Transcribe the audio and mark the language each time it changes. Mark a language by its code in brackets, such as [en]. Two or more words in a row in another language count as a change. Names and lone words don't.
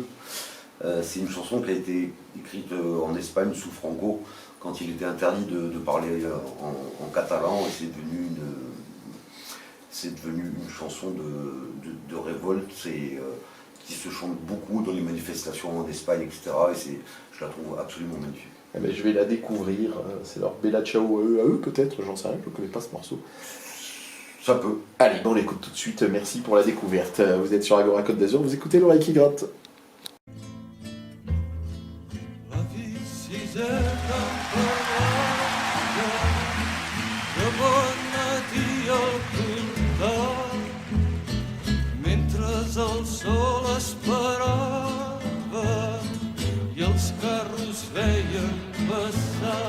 [fr] C'est une chanson qui a été écrite en Espagne sous Franco, quand il était interdit de parler en catalan, et c'est devenu une chanson de révolte qui se chante beaucoup dans les manifestations en Espagne, etc. Et je la trouve absolument magnifique. Eh ben, je vais la découvrir. C'est leur Bella Ciao à eux peut-être, j'en sais rien, je ne connais pas ce morceau. Ça peut. Allez, on l'écoute tout de suite. Merci pour la découverte. Vous êtes sur Agora Côte d'Azur, vous écoutez l'oreille qui gratte. [ca] El sol esperava i els carros veien passar.